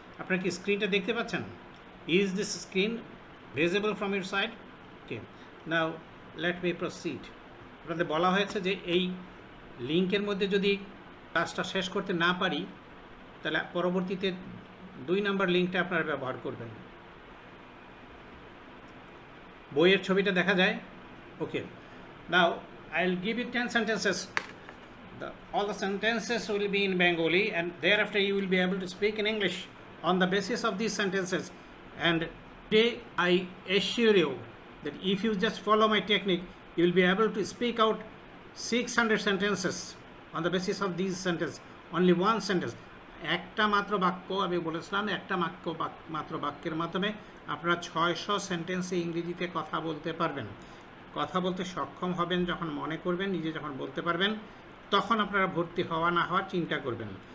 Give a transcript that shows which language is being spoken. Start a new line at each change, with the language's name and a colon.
Bangla: আপনারা কি স্ক্রিনটা দেখতে পাচ্ছেন?
English: Is this screen visible from your side? Okay, now let me proceed.
Bangla: আপনাদের বলা হয়েছে যে এই লিঙ্কের মধ্যে যদি ক্লাসটা শেষ করতে না পারি, তাহলে পরবর্তীতে 2 নম্বর লিঙ্কটা আপনারা ব্যবহার করবেন। বইয়ের ছবিটা দেখা যায়?
English: Okay, now I'll give you 10 sentences. All the sentences will be in Bengali, and thereafter you will be able to speak in English on the basis of these sentences. And today I assure you that if you just follow my technique, you will be able to speak out 600 sentences on the basis of these sentences. Only one sentence,
Bangla: একটা মাত্র বাক্য, আমি বলেছিলাম একটা মাত্র বাক্যের মাধ্যমে আপনারা 600 সেন্টেন্সে ইংরেজিতে কথা বলতে পারবেন। কথা বলতে সক্ষম হবেন যখন মনে করবেন, নিজে যখন বলতে পারবেন, তখন আপনারা ভর্তি হওয়া না হওয়ার চিন্তা করবেন।